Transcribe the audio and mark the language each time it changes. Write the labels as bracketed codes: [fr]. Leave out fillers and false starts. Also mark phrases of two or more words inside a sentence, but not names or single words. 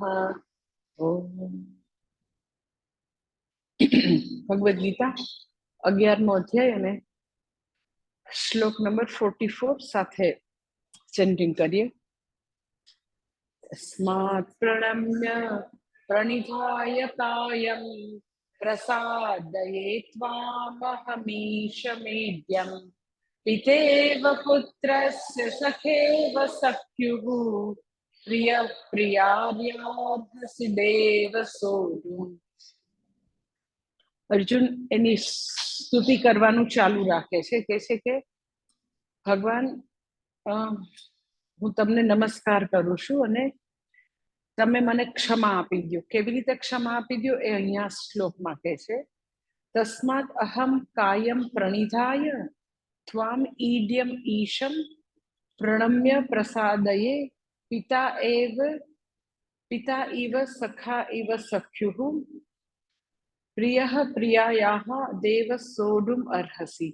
[gu] ओम भगवद गीता 11મો અધ્યાય અને શ્લોક નંબર 44 સાથે ચેન્ટિંગ કરીએ। [sa] તસ્માत् પ્રણમ્ય પ્રણિધાય કાયમ प्रसादये त्वामहमीशमेद्यं पितेव पुत्रस्य सखेव सख्युः प्रियः प्रियार्यार्हसि देव सोढुम्। [gu] અર્જુન એની સ્તુતિ કરવાનું ચાલુ રાખે છે, કહે છે કે ભગવાન હું તમને નમસ્કાર કરું છું અને તમે મને ક્ષમા આપી દો। કેવી રીતે ક્ષમા આપી દો એ અહીંયા શ્લોકમાં કહે છે। [sa] તસ્માત અહમ કાયમ પ્રણિધાય ત્વામ ઈડ્યમ ઈશમ પ્રણમ્ય પ્રસાદયે પિતા ઇવ સખા ઇવ સખ્યુઃ પ્રિયઃ પ્રિયાયાઃ દેવ સોઢુમ અર્હસી।